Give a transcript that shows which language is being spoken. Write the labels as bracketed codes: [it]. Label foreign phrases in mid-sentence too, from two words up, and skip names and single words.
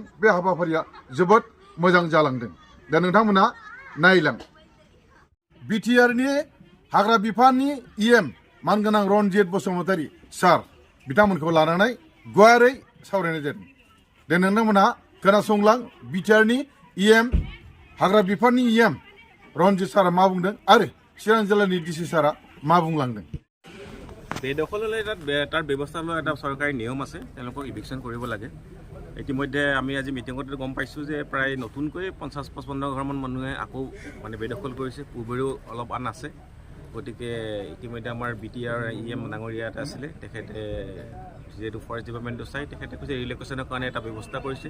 [brx] बे हाबाफारिया जोबोद मोजां जालांदों। दा नोंथांमोना नायलां बिटिआरनि हाग्रा बिफाननि इएम मानगोनां रनजित बसुमतारी सार बिथांमोनखौ लानानै गुवारै सावरायनाय जादों। दे नोंथांमोनहा खोनासंलां बिटिआरनि इएम हाग्रा बिफाननि इएम रनजित सारा मा बुंदों आरो चिरां जिल्लानि डिसि सारा मा बुंलांदों। [as] বেদখললৈ তাৰ ব্যৱস্থা লৈ এটা চৰকাৰী নিয়ম আছে, তেওঁলোকক ইভিকশ্যন কৰিব লাগে। ইতিমধ্যে আমি আজি মিটিঙতে গম পাইছোঁ যে প্ৰায় নতুনকৈ 50-55 ঘৰমান মানুহে আকৌ মানে বেদখল কৰিছে। পূৰ্বেও অলপ আন আছে। গতিকে ইতিমধ্যে আমাৰ বিটিআৰ ইএম ডাঙৰীয়া এটা আছিলে, তেখেতে যিহেতু [en] forest department [as] চাই তেখেতে কৈছে ৰিলেক্সেশ্যনৰ কাৰণে এটা ব্যৱস্থা কৰিছে।